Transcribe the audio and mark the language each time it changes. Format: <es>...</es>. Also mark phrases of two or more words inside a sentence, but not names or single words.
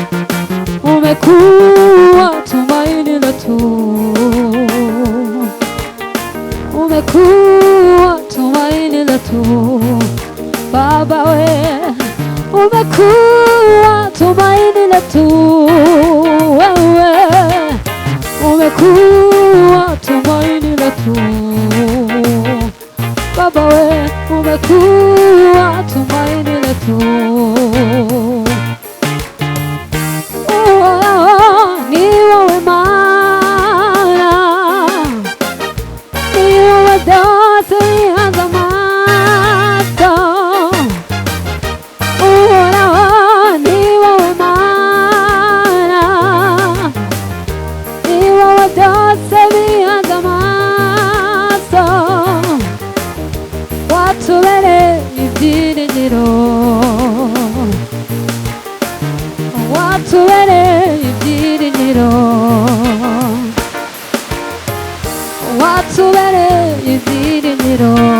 <sw>Umekuwa tumaini letu, umekuwa tumaini letu Baba we, umekuwa tumaini letu wewe, umekuwa tumaini letu Baba we, umekuwa tumaini letu. Ni wewe Maana, ni wewe</sw> <rw>byose bihanze amaso.</rw> <sw>Ni wewe Maana, ni wewe</sw> <rw>byose bihanze amaso. Watubereye ibyiringiro, watubereye ibyiringiro, watubereye ibyiringiro.</rw>